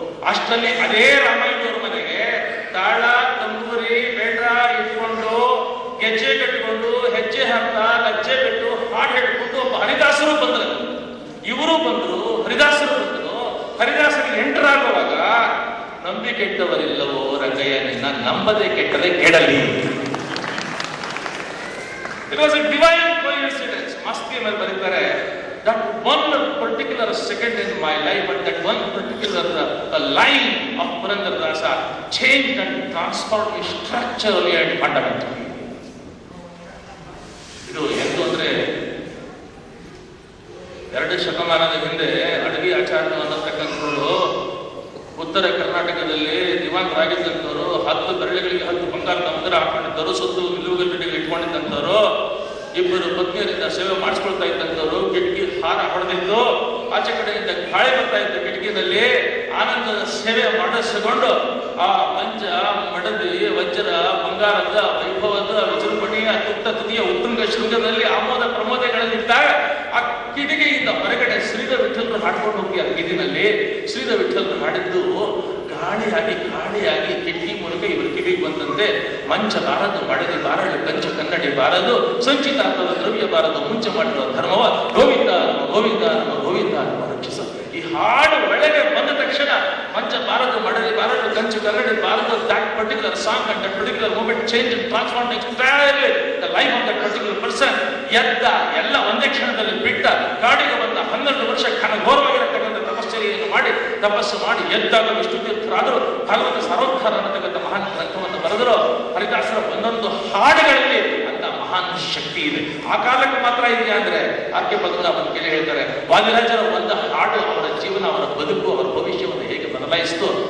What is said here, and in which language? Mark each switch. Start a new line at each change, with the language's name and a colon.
Kannada: ಅಷ್ಟರಲ್ಲಿ ಅದೇ ರಾಮಾಯಣವ್ರ ಮನೆಗೆ ತಾಳ, ತಂಬೂರಿ, ಬೇಡ ಇಟ್ಕೊಂಡು, ಗೆಜ್ಜೆ ಕಟ್ಟಿಕೊಂಡು, ಹೆಜ್ಜೆ ಹಾಕ್ತಾ, ಲಜ್ಜೆ ಬಿಟ್ಟು, ಹಾಡು ಹೇಳ್ಕೊಂಡು ಒಬ್ಬ ಹರಿದಾಸರು ಬಂದ್ರು. ಇವರು ಬಂದ್ರು, ಹರಿದಾಸರು ಬಂದ್ರು. ಹರಿದಾಸರಿಗೆ ಎಂಟರ್ ಆಗುವಾಗ, ನಂಬಿ ಕೆಟ್ಟವರಿಲ್ಲವೋ ರಂಗಯ್ಯ ನಿನ್ನ, ನಂಬದೆ ಕೆಟ್ಟರೆ ಕೆಡಲಿ.
English: It was a divine coincidence.
Kannada: ಮಸ್ತಿ ಮೇಲೆ ಬರೀತಾರೆ,
English: that one particular second in my life and that one particular line of Purandaradasa changed and transformed me structurally and fundamentally.
Kannada: ಇದು ಎಂದು ಅಂದ್ರೆ 2 ಶತಮಾನದ ಹಿಂದೆ ಅಡವಿ ಆಚಾರ್ಯ ಅನ್ನತಕ್ಕಂಥವ್ರು ಉತ್ತರ ಕರ್ನಾಟಕದಲ್ಲಿ ದಿವಾನರಾಗಿದ್ದಂಥವ್ರು, 10 ಬೆರಳುಗಳಿಗೆ 10 ಬಂಗಾರದ ಉಂಗುರ ಹಾಕೊಂಡಿದ್ದವರು, ಸುತ್ತು ನಿಲುವುಗಲ್ಲಿಗೆ ಇಟ್ಕೊಂಡಿದ್ದಂಥವ್ರು, ಇಬ್ಬರು ಪತ್ನಿಯರಿಂದ ಸೇವೆ ಮಾಡಿಸ್ಕೊಳ್ತಾ ಇದ್ದಂಥವ್ರು, ಕಿಟಕಿ ಹಾರ ಹೊಡೆದಿದ್ದು, ಆಚೆ ಕಡೆಯಿಂದ ಗಾಳಿ ಬರ್ತಾ ಇದ್ದ ಕಿಟಕಿನಲ್ಲಿ ಆನಂದದ ಸೇವೆ ಮಾಡಿಸಿಕೊಂಡು ಆ ಮಂಜ, ಮಡದಿ, ವಜ್ರ, ಬಂಗಾರದ ವೈಭವದ ವಿಜೃಂಭಣೆಯ ತುತ್ತ ತುದಿಯ ಉತ್ತುಂಗ ಶೃಂಗದಲ್ಲಿ ಆಮೋದ ಪ್ರಮೋದಗಳಲ್ಲಿದ್ದಾಗ ಆ ಕಿಟಕಿಯಿಂದ ಹೊರಗಡೆ ಶ್ರೀಧ ವಿಠಲರು ಹಾಡ್ಕೊಂಡು ಹೋಗಿ ಆ ಕಿಡಿನಲ್ಲಿ ಶ್ರೀಧ ವಿಠಲರು ಹಾಡಿದ್ದು ಗಾಳಿಯಾಗಿ ಕಿಟಕಿ ಮೂಲಕ ಇವರು ಕಿವಿಗೆ ಬಂದಂತೆ. ಮಂಚ ಬಾರದು, ಮಡದಿ ಬಾರಳು, ಕಂಚ ಕನ್ನಡಿ ಬಾರದು, ಸಂಚಿತಾರ್ಥದ ದ್ರವ್ಯ ಬಾರದು, ಮುಂಚೆ ಮಾಡಿರುವ ಧರ್ಮವ ಗೋವಿಂದ ನಮ್ಮ ಗೋವಿಂದ ನಮ್ಮ ಗೋವಿಂದ ನಮ್ಮ ರಕ್ಷಿಸ. ಈ ಹಾಡು ಒಳಗೆ ಬಂದ ತಕ್ಷಣ ಮಂಚ ಬಾರದು, ಮಡದಿ ಬಾರದು, ಕಂಚು ಕನ್ನಡಿ ಬಾರದು,
English: that particular song and that particular moment changed and transformed entirely the life of that particular person.
Kannada: ಎದ್ದ ಎಲ್ಲ ಒಂದೇ ಕ್ಷಣದಲ್ಲಿ ಬಿಟ್ಟ, ಕಾಡಿಗೆ ಬಂದ 12 ವರ್ಷ ಘನಘೋರವಾಗಿರತಕ್ಕಂಥ ತಪಸ್ಸು ಮಾಡಿ ಎದ್ದಾಗ ವಿಷ್ಣು ತೀರ್ಥರಾದರು. ಭಾಗವತ ಸಾರೋದ್ಧಾರ ಅನ್ನತಕ್ಕಂಥ ಮಹಾನ್ ಗ್ರಂಥವನ್ನು ಬರೆದರು. ಹರಿದಾಸರ ಒಂದೊಂದು ಹಾಡುಗಳಲ್ಲಿ ಅಂತ ಮಹಾನ್ ಶಕ್ತಿ ಇದೆ. ಆ ಕಾಲಕ್ಕೆ ಮಾತ್ರ ಇದೆಯಾ ಅಂದ್ರೆ ಆಕೆ ಪದ್ಮನಾಭನ ಕೇಳಿ ಹೇಳ್ತಾರೆ, ವಾದಿರಾಜರ ಒಂದು ಹಾಡು ಅವರ ಜೀವನ, ಅವರ ಬದುಕು, ಅವರ ಭವಿಷ್ಯವನ್ನು ಹೇಗೆ ಬದಲಾಯಿಸಿತು.